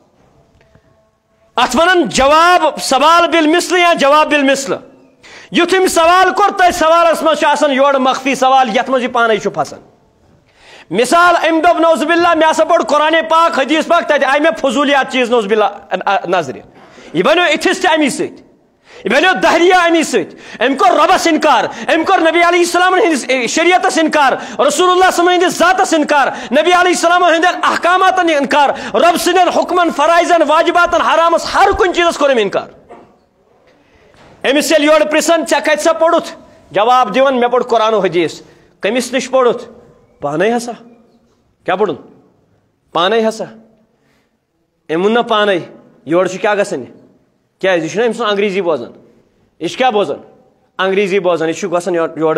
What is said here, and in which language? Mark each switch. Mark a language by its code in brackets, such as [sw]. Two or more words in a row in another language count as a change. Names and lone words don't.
[ks] اتھ ونان جواب سوال بالمثل یا جواب بالمثل یُتھ أمۍ سوال کوٚر تٔتھۍ سوالس منٛز چھُ آسان یورٕ مخفی سوال یتھ منٛز یہِ پانے چھُ پھسان مثال أمۍ دوٚپ [ar] نوز باللہ [ks] مےٚ ہسا پوٚر قرآن پاک حدیث پاک تتہِ آیہِ مےٚ فضوٗلیات چیٖز [ar] نوز باللہ [ks] نظرِ یہ بنیو ایتھسٹ امی سۭتۍ یہ بنیو دہریہ امی سۭتۍ أمۍ کوٚر رۄبس انکار أمۍ کوٚر نبی [ar] علیہ السلام [ks] ہٕنٛدِس شریعتس انکار رسول اللہ [ar] صلی اللہ علیہ وسلم [ks] ہٕنٛدِس ذاتس انکار نبی [ar] علیہ السلام [ks] ہٕنٛدٮ۪ن احکاماتن انکار رب سٕنٛدٮ۪ن حکمن فرائضن واجباتن حرامس ہر کُنہِ چیٖزس کوٚر أمۍ انکار أمِس ییٚلہِ یورٕ پرژھان ژےٚ کتہِ سا پوٚرُتھ جواب دِوان مےٚ پوٚر قرآن و حدیث کٔمِس نِش پوٚرُتھ پانے ہسا کیٛاہ پوٚرُن پانے ہسا أمۍ ووٚن نا پانے یورٕ چھُ کیٛاہ گژھان یہِ کیٛازِ یہِ چھُنہ أمۍ سُنٛد انگریزی بوزان [ur] یہ کیا [ks] بوزان انگریزی بوزان یہ گژھان یورٕ